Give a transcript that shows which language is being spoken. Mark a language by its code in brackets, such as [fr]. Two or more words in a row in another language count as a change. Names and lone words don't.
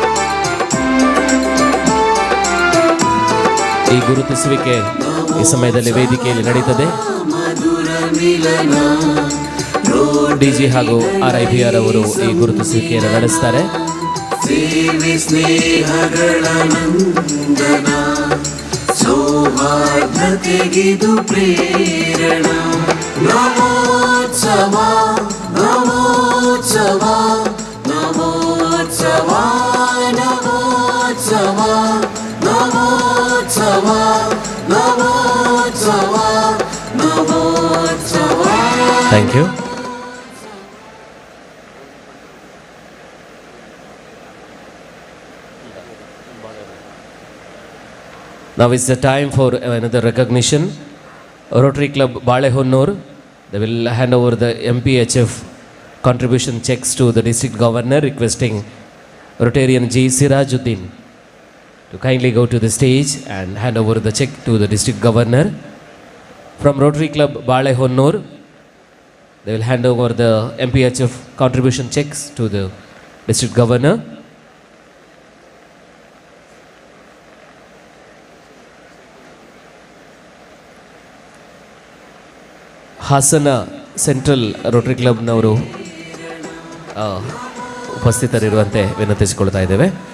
[kn] ಈ ಗುರುತಿಸುವಿಕೆ ಈ ಸಮಯದಲ್ಲಿ ವೇದಿಕೆಯಲ್ಲಿ ನಡೀತದೆ. ಡಿಜಿ ಹಾಗೂ RIBR ಅವರು ಈ ಗುರುತಿಸುವಿಕೆಯನ್ನು ನಡೆಸ್ತಾರೆ. ಸೇವೆ ಸ್ನೇಹಗಳ ನಂದನ, ಸೌಹಾರ್ದತೆಗಿದು ಪ್ರೇರಣ. ನವೋತ್ಸವ ನವೋತ್ಸವ ನವೋತ್ಸವ ನವೋತ್ಸವ ನವೋತ್ಸವ ನವೋತ್ಸವ ನವೋತ್ಸವ. [en] thank you. Now is the time for another recognition. Rotary Club Balehonnur, they will hand over the MPHF contribution checks to the district governor, requesting Rotarian G. Sirajuddin to kindly go to the stage and hand over the check to the district governor. From Rotary Club Balehonnur, they will hand over the MPHF contribution checks to the district governor. [kn] ಹಾಸನ ಸೆಂಟ್ರಲ್ ರೋಟರಿ ಕ್ಲಬ್ನವರು ಉಪಸ್ಥಿತರಿರುವಂತೆ ವಿನಂತಿಸಿಕೊಳ್ತಾ ಇದ್ದೇವೆ.